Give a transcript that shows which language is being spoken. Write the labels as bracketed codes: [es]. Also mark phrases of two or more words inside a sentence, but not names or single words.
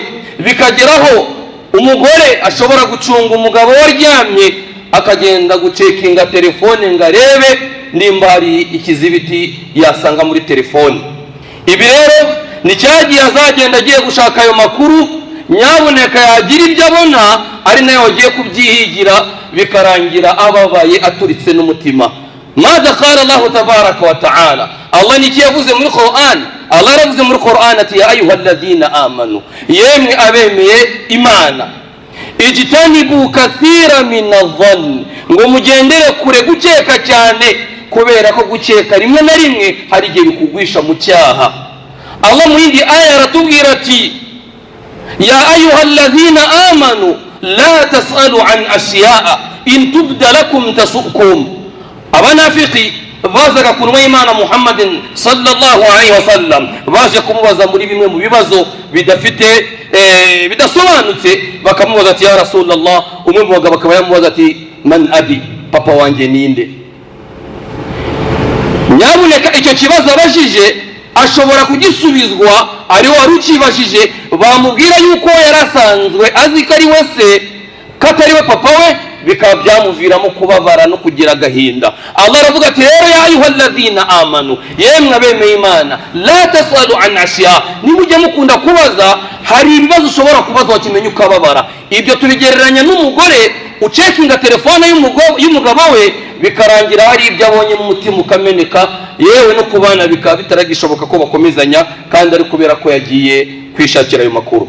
[rw] Bikageraho umugore ashobora gucunga umugabo waryamye, akagenda gucekinga telefone ngo arebe nimba hari ikizibiti yasanga muri telefone. Ibi rero ni cyagiye azagenda agiye gushaka ayo makuru, nyabuneka yagira ibyo abona ari nayo agiye kubyihigira, bikarangira ababaye aturitse n'umutima. [ar] ماذا قال الله تبارك وتعالى, [rw] Allah niki yavuze muri Qur'an? Allah yavuze muri Qur'an ati [ar] يا أيها الذين آمنوا, [rw] yemwe abemeye Imana, [ar] اجتنبوا كثيرا من الظن, [rw] ngo mugendere kure gukeka cyane, kubera ko gukeka rimwe na rimwe hari igihe bikugwisha mu cyaha. Allah mu yindi aya aratubwira ati [ar] يا أيها الذين آمنوا لا تسألوا عن أشياء إن تبد لكم تسؤكم. [rw] Abanafiki bazaga kunwa Imana Muhammadin [ar] صلى الله عليه وسلم, [rw] baje kumubaza muri bimwe mu bibazo bidasobanutse, bakamubaza ati [ar] يا رسول الله, [rw] umwe mu bagabo akaba yamubaza ati [ar] من أبي, [rw] papa wanjye ninde? Nyabuneka icyo kibazo abajije ashobora kugisubizwa ari wari ukibajije, bamubwira yuko yarasanzwe azi ko ari we se, ko atari we papa we, bikaba byamuviramo kubabara no kugira agahinda. Allah aravuga ati rero [ar] يا أيها الذين آمنوا, [rw] yemwe abemeye Imana, [ar] لا تسألوا عن أشياء, [rw] nimujye mukunda kubaza, hari ibibazo ushobora kubaza wakimenya ukababara. Ibyo tubigereranya n'umugore ucekinga telefone y'umugabo we, bikarangira hari ibyo abonye mu mutima ukameneka, yewe no kubana bikaba bitaragishoboka ko bakomezanya, kandi ari kubera ko yagiye kwishakira ayo makuru.